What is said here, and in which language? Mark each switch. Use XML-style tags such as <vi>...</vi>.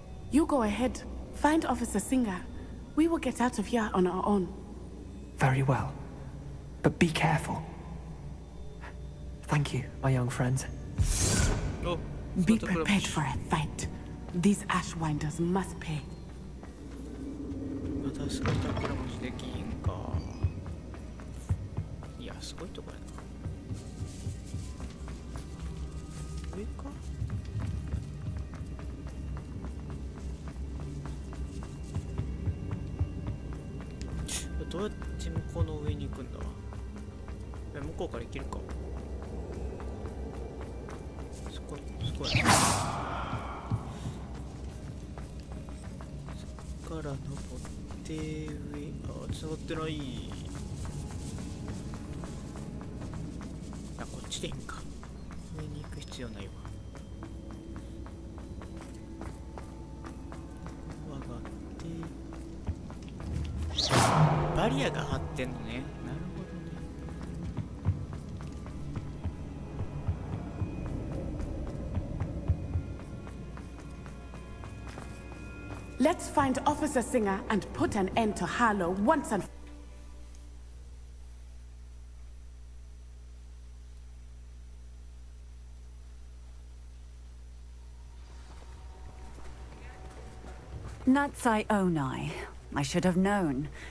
<en>You go ahead. Find Officer Singer. We will get out of here on our own. Very well. But be careful. Thank you, my young friends. Oh, Be prepared for a fight. These Ashwinders must pay.</en> <ja>またすごい宝持ちできんか。いや、すごいとこやな。上か？どうやって向こうの上に行くんだ？向こうから行けるか？そこやな。そっから登って上、あ、繋がってない。あ、こっちでいいんか。上に行く必要ないわ。上がって。バリアが張ってんのね。なるほどね。</ja> <en>Let's find Officer Singer and put an end to Harlow once and Natsai Onai. I should have known.</en>